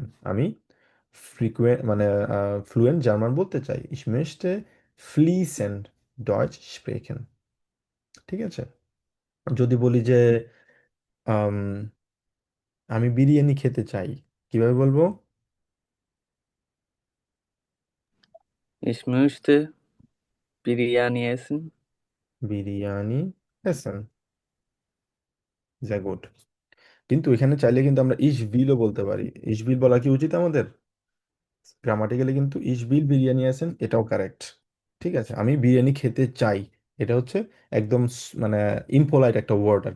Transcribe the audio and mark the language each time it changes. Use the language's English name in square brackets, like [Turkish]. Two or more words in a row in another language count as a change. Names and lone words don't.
[Bangla] আমি ফ্রিকুয়েন্ট মানে ফ্লুয়েন্ট জার্মান বলতে চাই। [German] Ich möchte fließend Deutsch sprechen। [Bangla] ঠিক আছে? যদি বলি যে আম, আমি বিরিয়ানি খেতে চাই, কিভাবে বলবো? [German] Ich möchte Biryani essen. Biryani essen. Ja gut. [Bangla] কিন্তু এখানে চাইলে কিন্তু আমরা [German] ich willও [Bangla] বলতে পারি। [German] ich will [Bangla] বলা কি উচিত আমাদের? গ্রামাটিক্যালি কিন্তু [German] ich will Biryani essen, [Bangla] এটাও কারেক্ট। ঠিক আছে, আমি বিরিয়ানি খেতে চাই, এটা হচ্ছে একদম মানে ইমপোলাইট একটা ওয়ার্ড আর কি।